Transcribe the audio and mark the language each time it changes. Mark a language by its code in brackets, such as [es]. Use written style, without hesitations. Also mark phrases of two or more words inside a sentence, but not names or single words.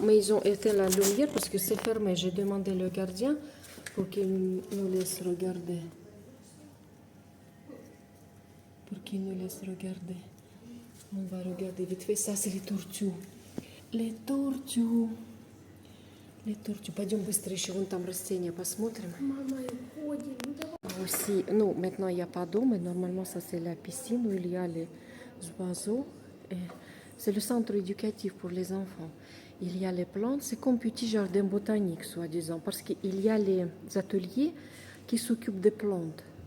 [fr] Mais ils ont éteint la lumière parce que c'est fermé. J'ai demandé au gardien pour qu'il nous laisse regarder. On va regarder vite fait. Ça, c'est les tortues. Les tortues. [ru] Пойдем быстрее, вон там растения посмотрим. Мама, уходим. Ну давай. [fr] Aussi, non, maintenant il n'y a pas d'eau, mais normalement ça c'est la piscine où il y a les oiseaux. C'est le centre éducatif pour les enfants. Il y a les plantes, c'est comme petit jardin botanique, soi-disant, parce qu'il y a les ateliers qui s'occupent des plantes.